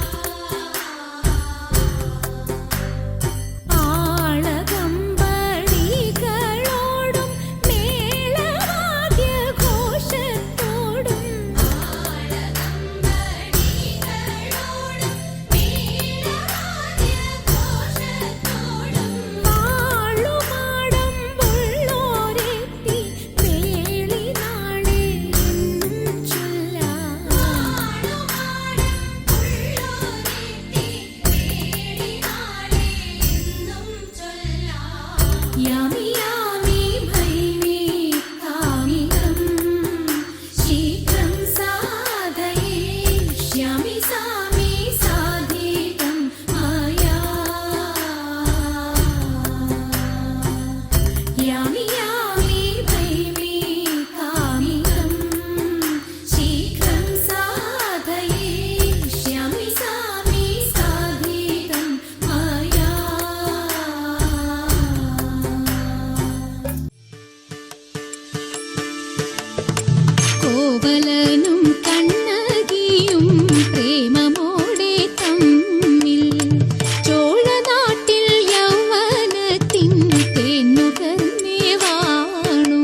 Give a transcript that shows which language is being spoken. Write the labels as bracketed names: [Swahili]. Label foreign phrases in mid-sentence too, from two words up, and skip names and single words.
[Malayalam] ആളകമ്പടികളോടും മേളവാദ്യഘോഷത്തോടും വാളുമാടമ്പുള്ളോരെത്തി വേളിനാളെ എന്നും ചൊല്ലാം. [Sanskrit] यामि यामि भैमि कामितं शीघ्रं साधयिष्यामि सामि साधितं मया। यामि यामि भैमि कामितं शीघ्रं साधयिष्यामि सामि साधितं मया। [Malayalam] കോവലനും കണ്ണകിയും പ്രേമമോടെ തമ്മിൽ ചോഴനാട്ടിൽ യൗവനത്തിൻ തേന്നുകർന്നേ വാണു.